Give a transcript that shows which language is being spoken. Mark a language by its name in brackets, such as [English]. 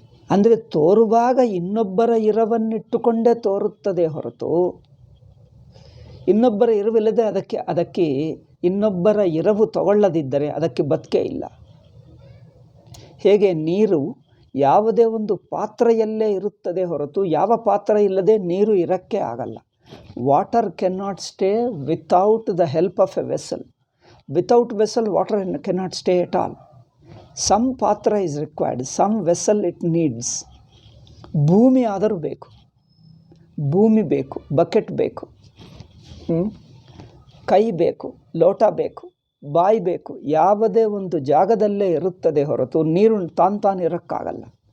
[Kannada] ಅಂದರೆ ತೋರುವಾಗ ಇನ್ನೊಬ್ಬರ ಇರವನ್ನಿಟ್ಟುಕೊಂಡೇ ತೋರುತ್ತದೆ ಹೊರತು ಇನ್ನೊಬ್ಬರ ಇರವಿಲ್ಲದೆ ಅದಕ್ಕೆ ಇನ್ನೊಬ್ಬರ ಇರವು ತಗೊಳ್ಳದಿದ್ದರೆ ಅದಕ್ಕೆ ಬದುಕೇ ಇಲ್ಲ. ಹೇಗೆ ನೀರು ಯಾವುದೇ ಒಂದು ಪಾತ್ರೆಯಲ್ಲೇ ಇರುತ್ತದೆ ಹೊರತು ಯಾವ ಪಾತ್ರ ಇಲ್ಲದೆ ನೀರು ಇರಕ್ಕೆ ಆಗಲ್ಲ. [English] Water cannot stay without the help of a vessel. Without vessel, water cannot stay at all. Some patra is required, some vessel it needs. [Kannada] ಭೂಮಿ ಆದರೂ ಬೇಕು, ಭೂಮಿ ಬೇಕು, ಬಕೆಟ್ ಬೇಕು, ಕೈ ಬೇಕು, ಲೋಟ ಬೇಕು, ಬಾಯಿ ಬೇಕು. ಯಾವುದೇ ಒಂದು ಜಾಗದಲ್ಲೇ ಇರುತ್ತದೆ ಹೊರತು ನೀರು ತಾನಿರೋಕ್ಕಾಗಲ್ಲ.